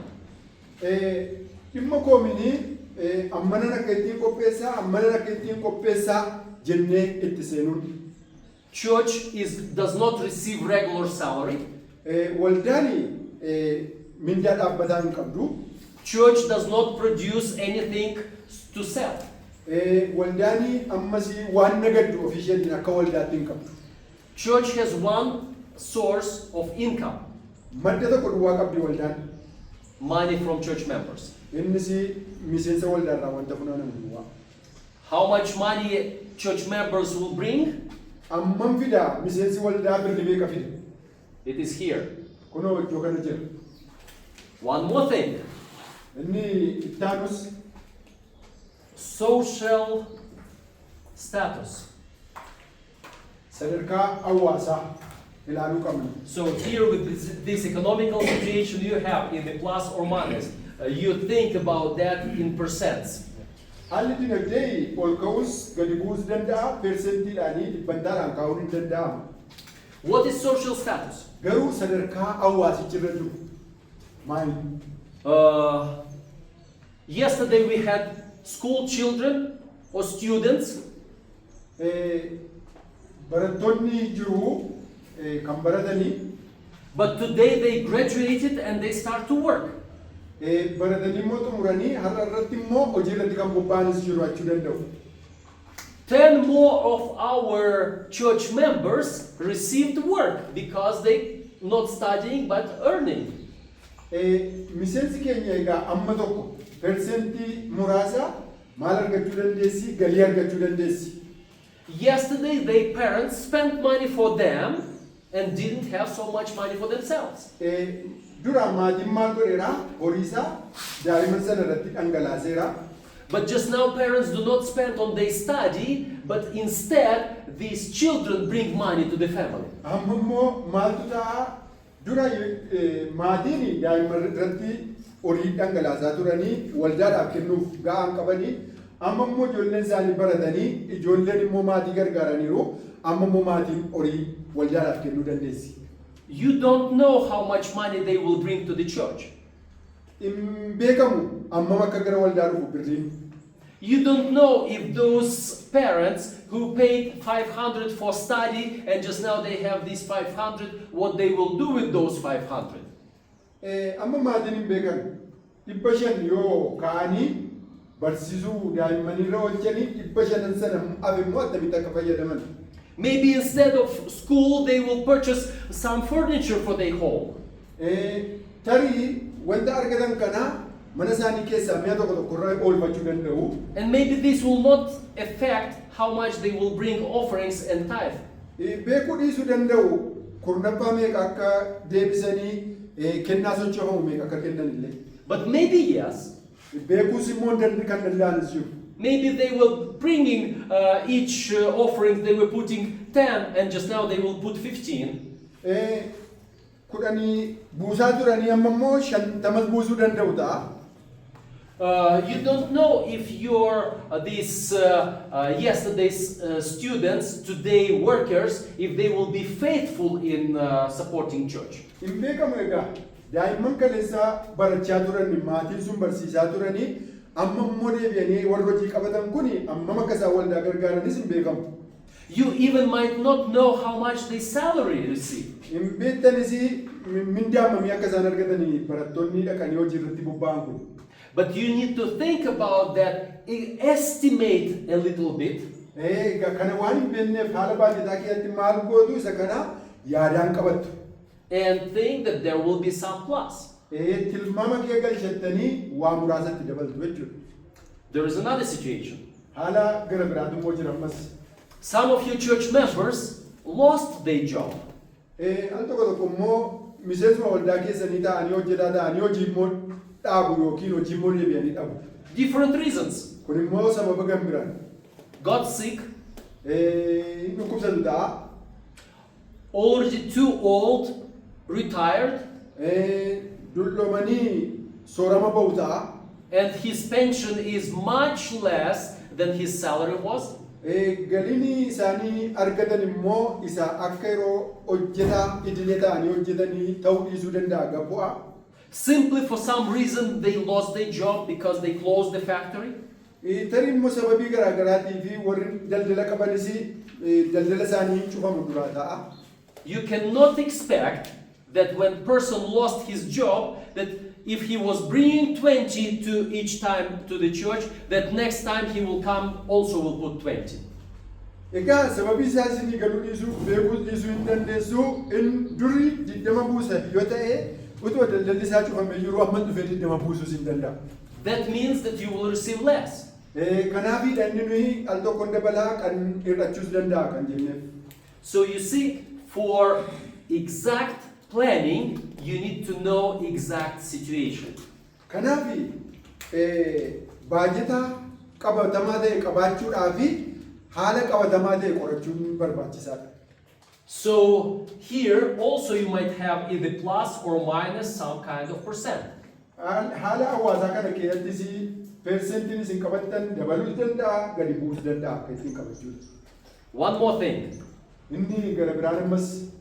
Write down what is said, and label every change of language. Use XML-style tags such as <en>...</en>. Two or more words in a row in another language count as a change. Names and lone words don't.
<om>Dhimma koomini ammana akka ittiin qopheessaa ammana akka ittiin qopheessaa jennee itti seenuun.</om> <en>Church does not receive regular salary.</en> <om>Waldaani mindaa dhaabbataa hin qabdu.</om> <en>Church does not produce anything to sell.</en> <om>Waldaani ammasii waan nagaddu ofii isheetiin akka waldaatti hin qabdu.</om> <en>Church has one source of income.</en> <om>Madda tokko duwwaa qabdi waldaan.</om> <en>Money from church members.</en> <om>Innis miseensa waldaarraa wanta funaanamu duwwaa.</om> <en>How much money church members will bring?</en> <om>Ammam fida miseensi waldaa birrii meeqa fida?</om> <en>It is here.</en> <om>Kunoo iddoo kana jira.</om> <en>One more thing.</en> <om>Inni ittaanus</om> <en>Social status.</en> <om>sadarkaa hawaasaa ilaaluu qabna.</om> <en>So here with this economical situation you have in the plus or minus, you think about that in percents.</en> <om>Haalli dinagdee ol ka'us gadi bu'uus danda'a, persentiidhaanii dhibbantaadhaan kaa'uun hin danda'amu.</om> <en>What is social status?</en> <om>Garuu sadarkaa hawaasichirra jiru maali?</om> <en>Yesterday we had school children or students.</en> <om>Barattoonni jiru kan baratanii.</om> <en>But today they graduated and they start to work.</en> <om>Baratanii immoo xumuranii har'a irratti immoo hojii irratti kan bobba'anis jiru achuu danda'u.</om> <en>10 more of our church members received work because they not studying but earning.</en> <om>Miseensi keenya egaa amma tokko persentii muraasa maal argachuu dandeessi galii argachuu dandeessi.</om> <en>Yesterday their parents spent money for them and didn't have so much money for themselves.</en> <om>Dura maatiin maal godheera horiisaa daa'imman sana irratti dhangalaaseera.</om> <en>But just now parents do not spend on their study, but instead these children bring money to the family.</en> <om>Amma immoo maaltu ta'a dura maatiin daa'imman irratti horii dhangalaasaa turanii waldaadhaaf kennuuf ga'aan qabanii amma immoo ijoolleen isaanii baratanii ijoolleen immoo maatii gargaaraniiru amma immoo maatiin horii waldaadhaaf kennuu dandeessi.</om> <en>You don't know how much money they will bring to the church.</en> <om>Beekamu ammam akka gara waldaa dhufu birriin.</om> <en>You don't know if those parents who paid 500 for study and just now they have these 500, what they will do with those 500.</en> <om>Amma maatiin hin beekan 500 yoo ka'anii barsiisuu daa'immanirra oolchanii 500 sana hafe immoo attamitti akka fayyadaman.</om> <en>Maybe instead of school they will purchase some furniture for their home.</en> <om>Tarii wanta argatan kana mana isaanii keessaa mi'a tokko tokkorra oolfachuu danda'u.</om> <en>And maybe this will not affect how much they will bring offerings and tithe.</en> <om>Beekuu dhiisuu danda'u kurnaffaa meeqa akka deebisanii kennaa sochoofamu meeqa akka kennan illee.</om> <en>But maybe yes.</en> <om>Beekuus immoo kan danda'anis jiru.</om> <en>Maybe they were bringing each offering, they were putting 10 and just now they will put 15.</en> <om>Kudhanii buusaa turanii amma immoo 50 buusuu danda'u ta'a.</om> <en>You don't know if your these yesterday's students, today workers, if they will be faithful in supporting church.</en> <om>Hin beekamu egaa daa'imman kaleessaa barachaa turanii maatiin sun barsiisaa turanii amma immoo deebi'anii warra hojii qabatan kuni amma akka isaan waldaa gargaaranis hin beekamu.</om> <en>You even might not know how much they salary receive.</en> <om>Hin beektanis mindaa mamii akka isaan argatanii barattoonni dhaqanii hojii irratti bobba'an kun.</om> <en>But you need to think about that, estimate a little bit,</en> <om>Kana waan hin beekneef haala baay'ataa keessatti maal gootu isa kana yaadaan qabattu.</om> <en>and think that there will be some plus.</en> <om>Tilmaama kee galchattanii waa muraasatti dabaltu jechuudha.</om> <en>There is another situation.</en> <om>Haala gara biraatu immoo jira ammas.</om> <en>Some of your church members lost their job.</en> <om>Al tokko tokko immoo miseensuma waldaa keessanii ta'anii hojjetaa ta'anii hojii immoo dhaabu yookiin hojii immoo deebi'anii dhabu.</om> <en>Different reasons.</en> <om>Kun immoo sababa kan biraan.</om> <en>Got sick,</en> <om>Dhukkubsatu ta'a.</om> <en>already too old, retired,</en> <om>Dulloomanii soorama ba'u ta'a.</om> <en>and his pension is much less than his salary was.</en> <om>Galiin isaanii argatan immoo isa akka yeroo hojjetaa idilee ta'anii hojjetanii ta'uu dhiisuu danda'a gabu'a.</om> <en>Simply for some reason they lost their job because they closed the factory.</en> <om>Tarii immoo sababii garaa garaatii fi warri daldala qabanis daldala isaanii cufamu duraa ta'a.</om> <en>You cannot expect that when person lost his job, that if he was bringing 20 to each time to the church, that next time he will come also will put 20.</en> <om>Egaa sababii isaa isinii galuu dhiisuu beekuu dhiisuu hin dandeessu in durii 20 buusa yoo ta'e utuma daldalli isaa cufamee jiru amma dhufee 20 buusuus hin danda'a.</om> <en>That means that you will receive less.</en> <om>Kanaafidha inni nuyi al tokkoon dabalaa kan hir'achuus danda'a kan jenneef.</om> <en>So you see, for exact planning, you need to know exact situation.</en> <om>Kanaafi baajeta qabatamaa ta'e qabaachuudhaa fi haala qabatamaa ta'e qorachuun barbaachisaadha.</om> <en>So here also you might have either plus or minus some kind of percent.</en> <om>Haala hawaasaa kana keessattis persentiin isin qabattan dabaluu danda'a gadi buusuu danda'a akka ittiin qabachuudha.</om> <en>One more thing.</en> <om>Inni gara biraan ammas</om>